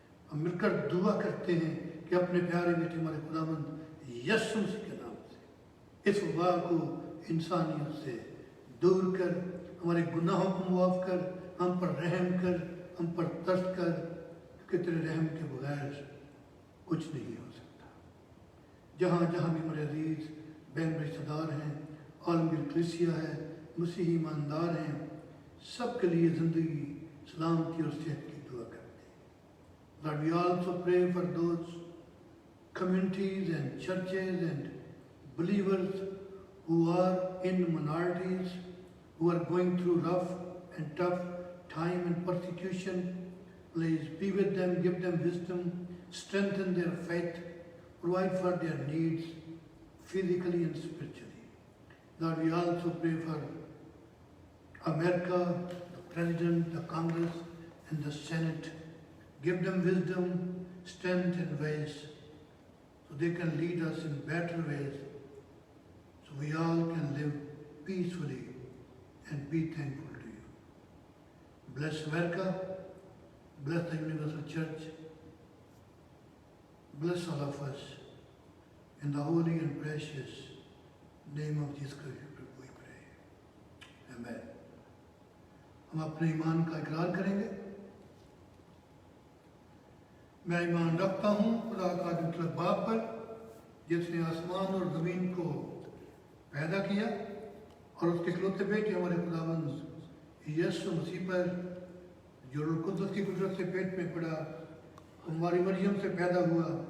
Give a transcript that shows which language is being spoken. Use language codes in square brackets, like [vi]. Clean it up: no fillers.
[hi] हम मिलकर दुआ करते हैं कि अपने प्यारे बेटे हमारे खुदावंद यीशु मसीह के नाम से इस वबा को इंसानियत से दूर कर, हमारे गुनाहों को मुआफ़ कर, हम पर रहम कर, हम पर तरस कर, कि तेरे रहम के बगैर कुछ नहीं हो सकता। जहाँ जहाँ भी हमारे अजीज बहन रिश्तेदार हैं, आलमगीर कलीसिया है, मसीही ईमानदार हैं, सब के लिए ज़िंदगी, सलामती और सेहत की दुआ करते हैं। [en] Lord, we also pray for those communities and churches and believers who are in minorities, who are going through rough and tough time and persecution. Please be with them, give them wisdom, strengthen their faith, provide for their needs physically and spiritually. Lord, we also pray for America, the President, the Congress, and the Senate. Give them wisdom, strength, and ways so they can lead us in better ways, so we all can live peacefully and be thankful to you. Bless America, bless the Universal Church, bless all of us. In the holy and precious name of Jesus Christ we pray. Amen. [hi] हम अपने ईमान का इकरार करेंगे। मैं ईमान रखता हूँ खुदा का मुतलक बाप पर, जिसने आसमान और ज़मीन को पैदा किया, और उसके इकलौते बेटे हमारे खुदावंद यीशु मसीह पर, जो रूह कुद्दस की कुदरत से पेट में पड़ा, हमारी मरियम से पैदा हुआ,